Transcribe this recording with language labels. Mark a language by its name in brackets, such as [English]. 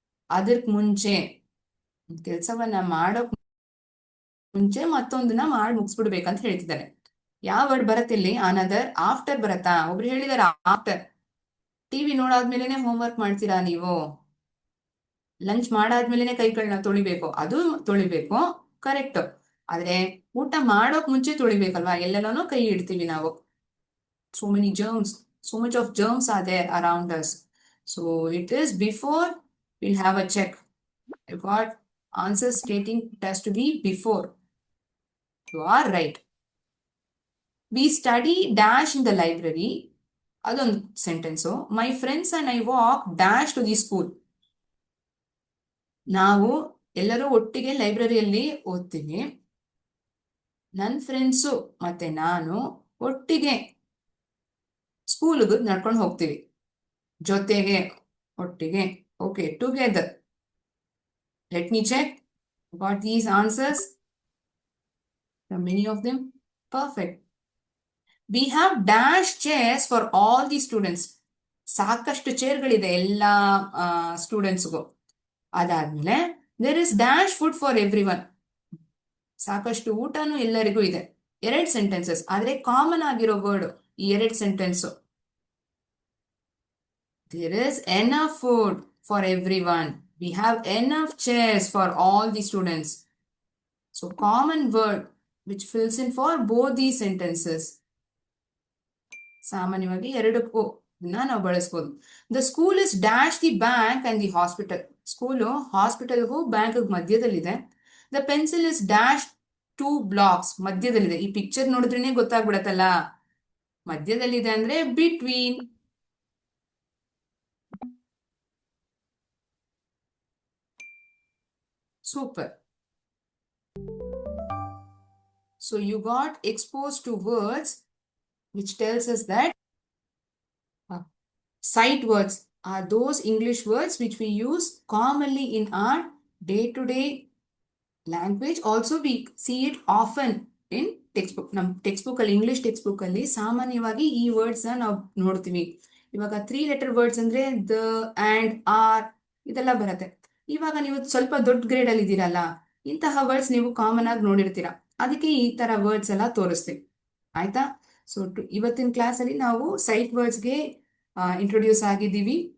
[Kannada] ಅದಕ್ ಮುಂಚೆ ಕೆಲಸವನ್ನ ಮಾಡೋಕ್ ಮುಂಚೆ ಮತ್ತೊಂದನ್ನ ಮಾಡಿ ಮುಗಿಸ್ಬಿಡ್ಬೇಕಂತ ಹೇಳ್ತಿದ್ದಾರೆ. ಯಾವ ವರ್ಡ್ ಬರತ್ತಿಲ್ಲಿ? ಅನದರ್, ಆಫ್ಟರ್ ಬರತ್ತಾ? ಒಬ್ರು ಹೇಳಿದಾರೆ ಆಫ್ಟರ್. ಟಿವಿ ನೋಡಾದ್ಮೇಲೆನೆ ಹೋಮ್ ವರ್ಕ್ ಮಾಡ್ತೀರಾ ನೀವು? ಲಂಚ್ ಮಾಡಾದ್ಮೇಲೆನೆ ಕೈಗಳನ್ನ ತೊಳಿಬೇಕು, ಅದು ತೊಳಿಬೇಕು, ಕರೆಕ್ಟ್. ಆದ್ರೆ ಊಟ ಮಾಡೋಕ್ ಮುಂಚೆ ತೊಳಿಬೇಕಲ್ವಾ? ಎಲ್ಲೆಲ್ಲನೂ ಕೈ ಇಡ್ತೀವಿ ನಾವು. [English] so many germs, so much of germs are there around us. So it is before. We'll have a check. I got answers stating it has to be before. You are right. We study dash in the library. [Kannada] ಅದೊಂದು sentence. [English] My friends and I walk dash to the school. [Kannada] ನಾವು ಎಲ್ಲರೂ ಒಟ್ಟಿಗೆ ಲೈಬ್ರರಿಯಲ್ಲಿ ಓದ್ತೀವಿ. ನನ್ನ friends ಮತ್ತೆ ನಾನು ಒಟ್ಟಿಗೆ ಸ್ಕೂಲ್ಗೆ ನಡ್ಕೊಂಡು ಹೋಗ್ತೀವಿ. ಜೊತೆಗೆ, ಒಟ್ಟಿಗೆ. [English] Okay, together. Let me check. Got these answers? Many of them. Perfect. We have dash chairs for all the students. [Kannada] ಸಾಕಷ್ಟು ಚೇರ್ಗಳಿದೆ ಎಲ್ಲ ಸ್ಟೂಡೆಂಟ್ಸ್ಗೂ. [English] ಅದಾದ್ಮೇಲೆ there is dash food for everyone. [Kannada] ಸಾಕಷ್ಟು ಊಟನೂ ಎಲ್ಲರಿಗೂ ಇದೆ. 2 ಸೆಂಟೆನ್ಸಸ್, ಆದ್ರೆ ಕಾಮನ್ ಆಗಿರೋ ವರ್ಡ್ ಈ 2 sentence. [English] There is enough food for everyone. We have enough chairs for all the students. So common word which fills in for both these sentences. [Kannada] ಸಾಮಾನ್ಯವಾಗಿ ಎರಡಕ್ಕೂ ನಾವು ಬಳಸ್ಬೋದು. [English] The school is dash the bank and the hospital. [Kannada] School ಹಾಸ್ಪಿಟಲ್ಗೂ ಬ್ಯಾಂಕ್ಗೂ ಮಧ್ಯದಲ್ಲಿದೆ. [English] The pencil is dash 2 blocks. [Kannada] ಮಧ್ಯದಲ್ಲಿದೆ. ಈ picture ನೋಡಿದ್ರೇನೆ ಗೊತ್ತಾಗ್ಬಿಡತ್ತಲ್ಲ, ಮಧ್ಯದಲ್ಲಿದೆ ಅಂದ್ರೆ between. [English] Super. So you got exposed to words which tells us that sight words are those English words which we use commonly in our day-to-day language. Also we see it often in textbook. [Kannada] ನಮ್ಮ text ಅಲ್ಲಿ, English text book ಅಲ್ಲಿ ಸಾಮಾನ್ಯವಾಗಿ ಈ words ನಾವು ನೋಡ್ತೀವಿ. ಇವಾಗ 3 letter words ಅಂದ್ರೆ the, and, R ಇದೆಲ್ಲ ಬರುತ್ತೆ. ಇವಾಗ ನೀವು ಸ್ವಲ್ಪ ದೊಡ್ಡ ಗ್ರೇಡ್ ಅಲ್ಲಿ ಇದ್ದೀರಲ್ಲ, ಇಂತಹ ವರ್ಡ್ಸ್ ನೀವು ಕಾಮನ್ ಆಗಿ ನೋಡಿರ್ತೀರಾ. ಅದಕ್ಕೆ ಈ ತರ ವರ್ಡ್ಸ್ ಎಲ್ಲ ತೋರಿಸ್ತೀವಿ, ಆಯ್ತಾ? ಸೊ ಇವತ್ತಿನ ಕ್ಲಾಸಲ್ಲಿ ನಾವು ಸೈಟ್ ವರ್ಡ್ಸ್ಗೆ ಇಂಟ್ರೊಡ್ಯೂಸ್ ಆಗಿದ್ದೀವಿ.